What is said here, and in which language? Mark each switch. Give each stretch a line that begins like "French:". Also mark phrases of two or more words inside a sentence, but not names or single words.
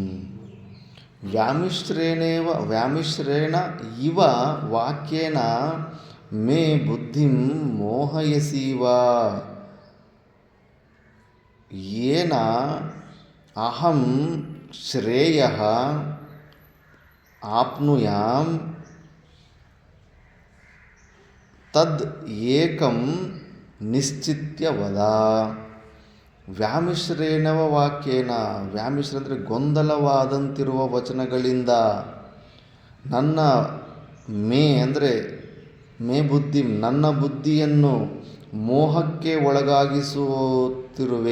Sanskrit: ವ್ಯಾಮಿಶ್ರೇಣ ಇವ ವಾಕ್ಯೇನ ಮೇ ಬುದ್ಧಿಂ ಮೋಹಯಸೀವ ಯೇನ ಅಹಂ ಶ್ರೇಯಃ ಆಪ್ನುಯಾಂ ತದ್ ಏಕಂ ನಿಶ್ಚಿತ್ಯ ವದ. ವ್ಯಾಮಿಶ್ರೇಣವ ವಾಕ್ಯೇನ,
Kannada: ವ್ಯಾಮಿಶ್ರ ಅಂದರೆ ಗೊಂದಲವಾದಂತಿರುವ ವಚನಗಳಿಂದ ನನ್ನ
Sanskrit: ಮೇ ಬುದ್ಧಿ
Kannada: ನನ್ನ ಬುದ್ಧಿಯನ್ನು ಮೋಹಕ್ಕೆ ಒಳಗಾಗಿಸುತ್ತಿರುವೆ.